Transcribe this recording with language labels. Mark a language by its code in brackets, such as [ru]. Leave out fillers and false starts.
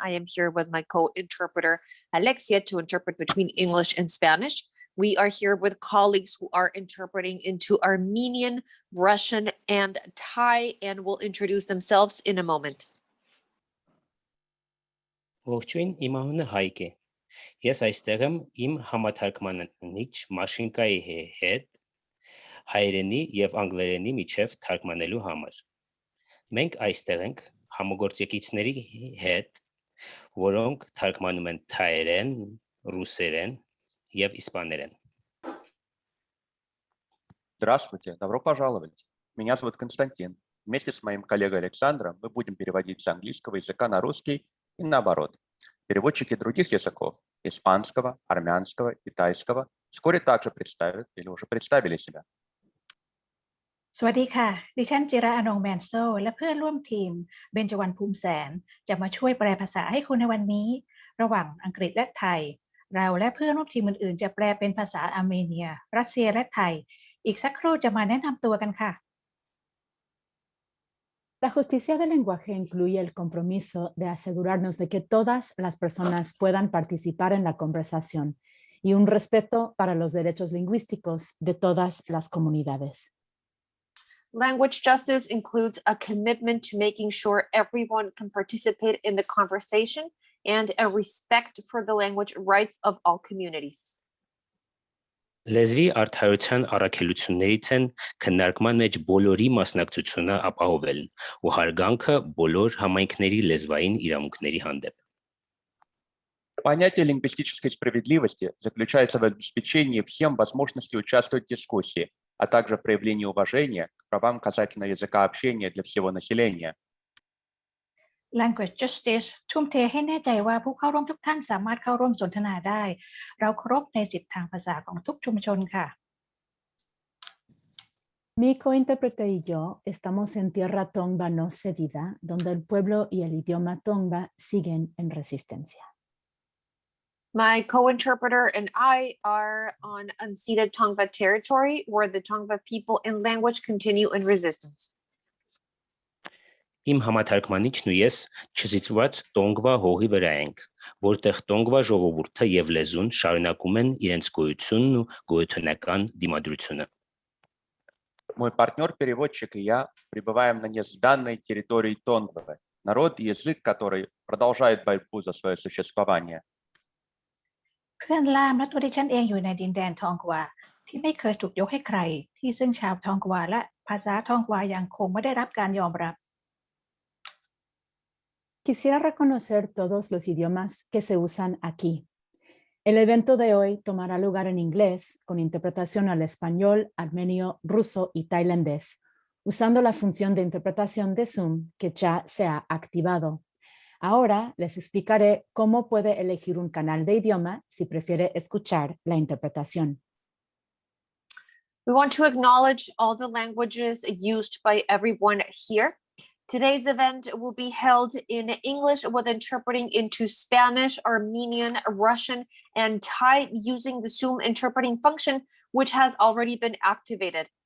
[en] I am here with my co-interpreter Alexia to interpret between English and Spanish. We are here with colleagues who are interpreting into Armenian, Russian, and Thai, and will introduce themselves in a moment. [hy] Ողջույն, իմ անունը Հայկ է։ Ես այստեղ եմ իմ համաթարգմանիչ Մաշինկայի հետ հայերենի եւ անգլերենի միջև թարգմանելու համար։ Մենք այստեղ ենք համագործակիցների հետ, որոնք թարգմանում են թայերեն, ռուսերեն եւ իսպաներեն։ [ru] Здравствуйте, добро пожаловать. Меня зовут Константин. Вместе с моим коллегой Александром мы будем переводить с английского языка на русский и наоборот. Переводчики других языков – испанского, армянского и тайского – вскоре также представят или уже представили себя. [th] สวัสดีค่ะดิฉันจิราอนงแมนโซและเพื่อนร่วมทีมเบญจวรรณภูมิแสนจะมาช่วยแปลภาษาให้คุณในวันนี้ระหว่างอังกฤษและไทยเราและเพื่อนร่วมทีมอื่นๆจะแปลเป็นภาษาอาร์เมเนียรัสเซียและไทยอีกสักครู่จะมาแนะนำตัวกันค่ะ [es] La justicia del lenguaje incluye el compromiso de asegurarnos de que todas las personas puedan participar en la conversación y un respeto para los derechos lingüísticos de todas las comunidades. [en] Language justice includes a commitment to making sure everyone can participate in the conversation and a respect for the language rights of all communities. [hy] Լեզվի արդարության առաքելություններից են քննարկման մեջ բոլորի մասնակցությունը ապահովելն ու հարգանքը բոլոր համայնքների լեզվային իրավունքների հանդեպ։ [ru] Понятие лингвистической справедливости заключается в обеспечении всем возможности участвовать в дискуссии, а также в проявлении уважения к правам касательно языка общения для всего населения. [en] Language justice [th] ทุ่มเทให้แน่ใจว่าผู้เข้าร่วมทุกท่านสามารถเข้าร่วมสนทนาได้เราเคารพในสิทธิทางภาษาของทุกชุมชนค่ะ [es] Mi cointérprete y yo estamos en tierra tongva no cedida, donde el pueblo y el idioma tongva siguen en resistencia. [en] My co-interpreter and I are on unceded Tongva territory where the Tongva people and language continue in resistance. [hy] Իմ համաթարգմանիչն ու ես չզիծված տոնգվա հողի վրա ենք, որտեղ տոնգվա ժողովուրդը եւ լեզուն շարունակում են իրենց գոյությունն ու գոյութենական դիմադրությունը։ [ru] Мой партнер-переводчик и я пребываем на несданной территории Тонгвы, народ и язык, который продолжает борьбу за свое существование. [th] เพื่อนล่ามและตัวดิฉันเองอยู่ในดินแดนทองกวาที่ไม่เคยถูกยกให้ใครที่ซึ่งชาวทองกวาและภาษาทองกวายังคงไม่ได้รับการยอมรับ [es] Quisiera reconocer todos los idiomas que se usan aquí. El evento de hoy tomará lugar en inglés, con interpretación al español, armenio, ruso y tailandés, usando la función de interpretación de Zoom que ya se ha activado. Ahora les explicaré cómo puede elegir un canal de idioma si prefiere escuchar la interpretación. [en] We want to acknowledge all the languages used by everyone here. Today's event will be held in English with interpreting into Spanish, Armenian, Russian, and Thai using the Zoom interpreting function, which has already been activated.